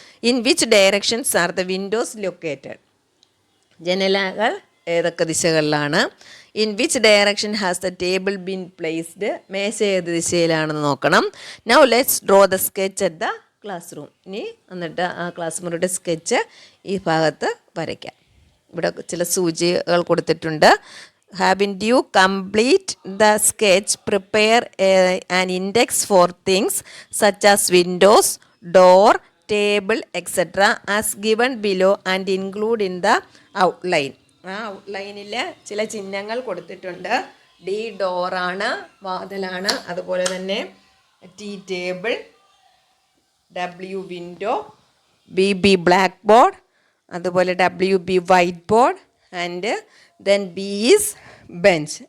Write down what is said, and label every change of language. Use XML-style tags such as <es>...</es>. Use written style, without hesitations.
<en>In which directions are the windows located?</en> <ml>ജനലകൾ ഏതൊക്കെ ദിശകളിലാണ്?</ml> <en>In which direction has the table been placed?</en> <ml>മേശ ഏത് ദിശയിലാണെന്ന് നോക്കണം.</ml> <en>Now let's draw the sketch at the classroom.</en> <ml>ഇനി എന്നിട്ട് ആ class മുറിയുടെ സ്കെച്ച് ഈ ഭാഗത്ത് വരയ്ക്കാം. ഇവിടെ ചില സൂചികൾ കൊടുത്തിട്ടുണ്ട്.</ml> <en>Haven't you complete the sketch? Prepare an index for things such as windows, door, table, etc. as given below and include in the outline.</en> <ml>ആ ഔട്ട്ലൈനിൽ ചില ചിഹ്നങ്ങൾ കൊടുത്തിട്ടുണ്ട്. ഡി ഡോറാണ്, വാതിലാണ്, അതുപോലെ തന്നെ T table, W window, B B black board, അതുപോലെ W B white board</ml> <en>And then B is bench.</en>